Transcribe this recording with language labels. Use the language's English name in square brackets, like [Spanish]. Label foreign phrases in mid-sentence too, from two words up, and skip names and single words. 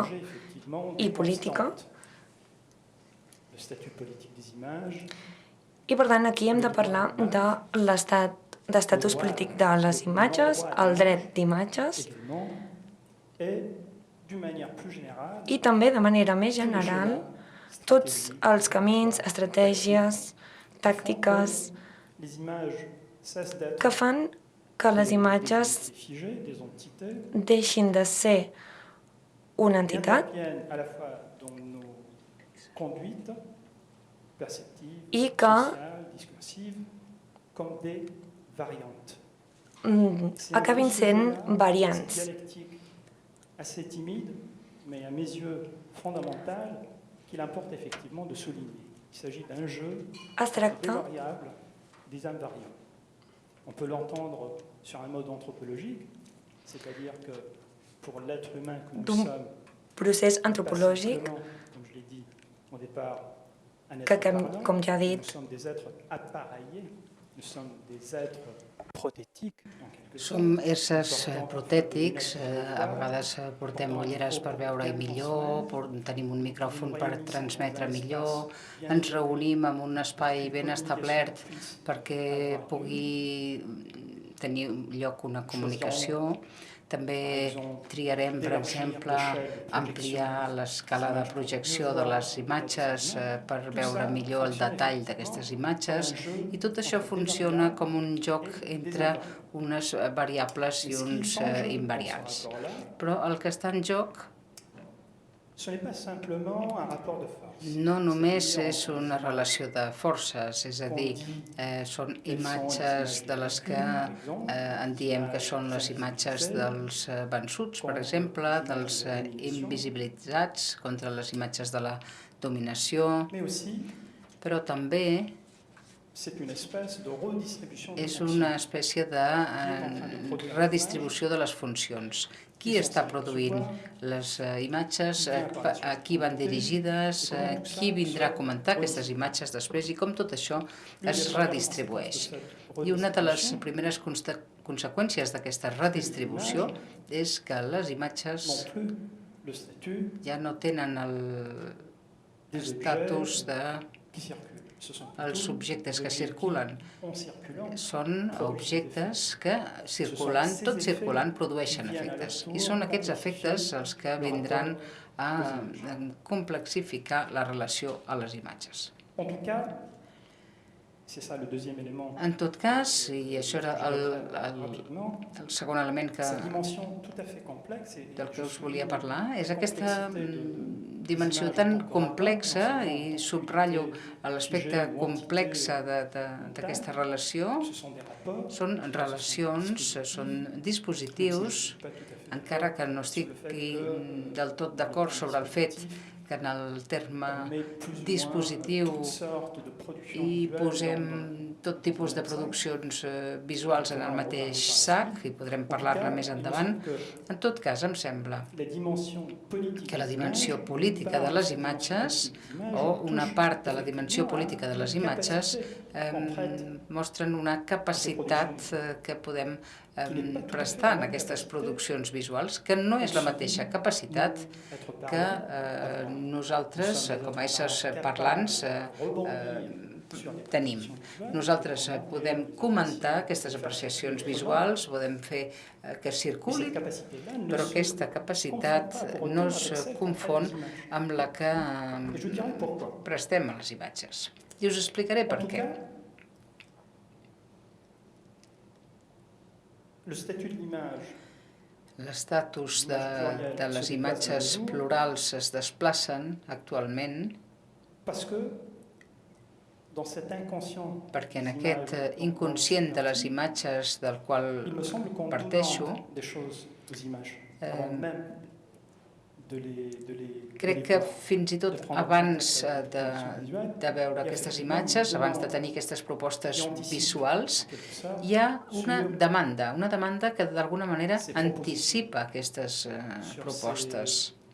[French] Interroger, effectivement, [Catalan] i [French] des [Catalan] política. [French] constantes. Le statut politique des images, [Catalan] I, per tant, aquí hem de parlar de d'estatus polític de les imatges, el dret d'imatges, [French] également, et d'une manière plus générale, [Catalan] i també, de manera més general, tots els camins, estratègies, tàctiques [French] les images cessent d'être [Catalan] que fan que les imatges [French] des figés, des entités, [Catalan] deixin de ser una [French] et [Catalan] entitat [French] interviennent à la fois dans nos conduites perceptives, [Catalan] i que [French] sociales, discursives, comme des variantes. C'est un [Catalan] acabin [French] peu ce [Catalan] sent [French] jeu-là, cette [Catalan] variants. [French] dialectique assez timide, mais à mes yeux fondamentale, qu'il importe effectivement de souligner. Il s'agit d'un jeu [Catalan] Es [French] entre des [Catalan] tracta [French] variables, des invariants. On peut l'entendre sur un mode anthropologique, c'est-à-dire que pour l'être humain que nous [Catalan] d'un [French] sommes, [Catalan] procés [French] n'est pas [Catalan] antropològic [French] simplement, comme je l'ai dit au départ, un [Catalan] que, [French] être parlant, [Catalan] com ja he [French] nous [Catalan] dit, [French] sommes des êtres appareillés, nous sommes des êtres prothétiques, en quelque sorte. [Catalan] Som éssers protètics, a vegades portem ulleres per veure-hi millor, tenim un micròfon per transmetre millor, ens reunim en un espai ben establert perquè pugui tenir lloc una comunicació. També triarem, per exemple, ampliar l'escala de projecció de les imatges per veure millor el detall d'aquestes imatges, i tot això funciona com un joc entre unes variables i uns invariants. Però el que està en joc [French] Ce n'est pas simplement un rapport de force. [Catalan] no només és una relació de forces, és a dir, són imatges de les que en diem que són les imatges dels vençuts, per exemple, dels invisibilitzats contra les imatges de la dominació, [French] Mais aussi, [Catalan] però també [French] c'est une espèce de redistribution des [Catalan] és [French] fonctions. [Catalan] una espècie de redistribució de les funcions. Qui està produint les imatges, a qui van dirigides, qui vindrà a comentar aquestes imatges després i com tot això es redistribueix. I una de les primeres conseqüències d'aquesta redistribució és que les imatges [French] Non plus le statut [Catalan] ja no tenen l'estatus de [French] qui circule. Ce sont [Catalan] els [French] plutôt [Catalan] objectes que [French] des [Catalan] circulen. [French] en circulant. [Catalan] Són objectes que, circulant, tot circulant, produeixen efectes. I són aquests efectes els que vindran a complexificar la relació a les imatges. [French] En tout cas, c'est ça le deuxième élément. [Catalan] En tot cas, i això era [French] Rapidement, [Catalan] el segon element [French] cette dimension tout à fait complexe et [Catalan] del que [French] je [Catalan] us volia [French] souligne [Catalan] parlar, és aquesta [French] complexité de [Catalan] dimensió tan complexa, i subratllo l'aspecte complex d'aquesta relació. [French] ce sont des rapports, [Catalan] Són relacions, són dispositius, [French] pas tout à fait [Catalan] encara que no estigui del tot d'acord sobre el fet que en el terme [French] mais plus ou moins [Catalan] dispositiu [French] toutes sortes de productions [Catalan] hi [French] visuelles [Catalan] posem tot tipus de produccions visuals en el mateix sac, i podrem parlar-ne més endavant. En tot cas, em sembla [French] la dimension politique [Catalan] que la [French] des [Catalan] dimensió [French] images, [Catalan] política de les imatges, o una part de la dimensió política de les imatges, mostren una capacitat que podem prestar en aquestes produccions visuals, que no és la mateixa capacitat que nosaltres, com a éssers parlants, tenim. Nosaltres podem comentar aquestes apreciacions visuals, podem fer que circulin, però aquesta capacitat no es confon amb la que prestem a les imatges. I us explicaré per què. [French] Le statut de l'image [Catalan] L'estatus de les imatges plurals es desplacen actualment [French] parce que dans cet inconscient [Catalan] perquè en aquest inconscient de les imatges del qual [French] il me semble qu'on [Catalan] parteixo, [French] demande des choses aux images avant même [Catalan] crec que fins i tot abans de veure aquestes imatges, abans de tenir aquestes propostes visuals, hi ha una demanda que d'alguna manera anticipa aquestes propostes.